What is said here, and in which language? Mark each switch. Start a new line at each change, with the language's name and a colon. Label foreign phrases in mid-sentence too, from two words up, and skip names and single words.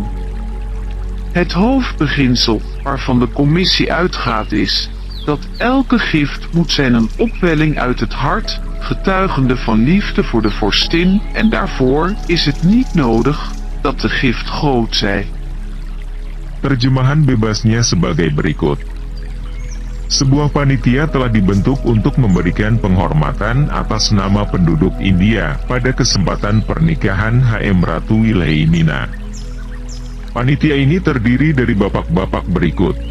Dutch: Het hoofdbeginsel waarvan de commissie uitgaat is dat elke gift moet zijn een opwelling uit het hart, getuigende van liefde voor de vorstin, en daarvoor is het niet nodig dat de gift groot zij.
Indonesian: Terjemahan bebasnya sebagai berikut. Sebuah panitia telah dibentuk untuk memberikan penghormatan atas nama penduduk India pada kesempatan pernikahan HM Ratu Wilhelmina. Panitia ini terdiri dari bapak-bapak berikut.